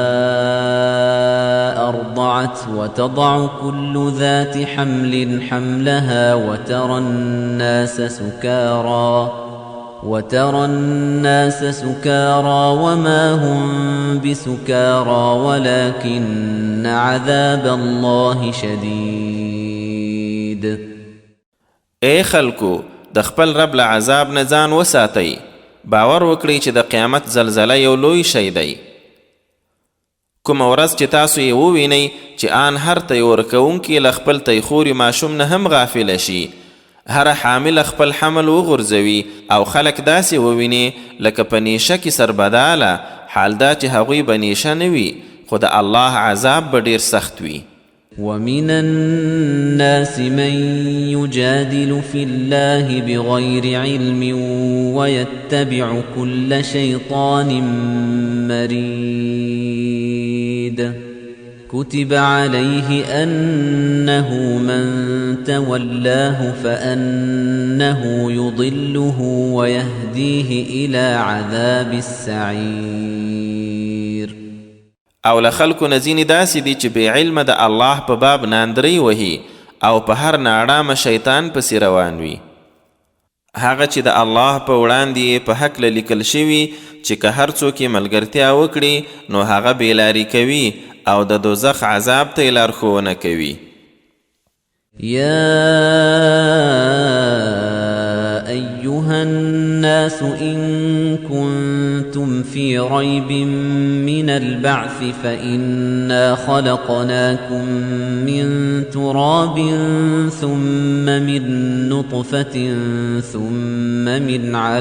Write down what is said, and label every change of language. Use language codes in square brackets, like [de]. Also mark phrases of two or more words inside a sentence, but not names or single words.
[ar] أرضعت وتضع كل ذات حمل حملها وترى الناس سكارى وما هم بسكارى ولكن عذاب الله شديد. [ps] اے خلکو د خپل رب له عذاب نه ځان وساتئ. باور وکړئ چې د قیامت زلزله یو لوی شی دی. کومه ورځ چې تاسو یې ووینئ چې آن هر تی ورکوونکي له خپل تیخوري ماشوم نه هم غافله شي، هر حامل خپل حمل وغورځوي او خلک داسې وویني لکه په نیشه کې سربداله، حال دا چې هغوی به نیشه نه وي خو د الله عذاب به ډیر سخت وي. [ar] ومن الناس من يجادل في الله بغير علم ويتبع كل شيطان مريد كتب عليه أنه من تولاه فأنه يضله ويهديه إلى عذاب السعير. [ps] او له خلکو نه ځینې داسې دي چې بې علمه د الله په باب ناندرۍ وهي او په هر ناړامه شیطان پسې روان وي. هغه چې د الله په وړاندې په هکله لیکل شوي چې که هر څوک یې ملګرتیا وکړي نو هغه بېلاري کوي او د دوزخ عذاب ته یې لارښوونه کوي. [ar] یا أيها الناس إن كنتم في ريب من البعث فإنا خلقناكم من تراب ثم من نطفة ثم من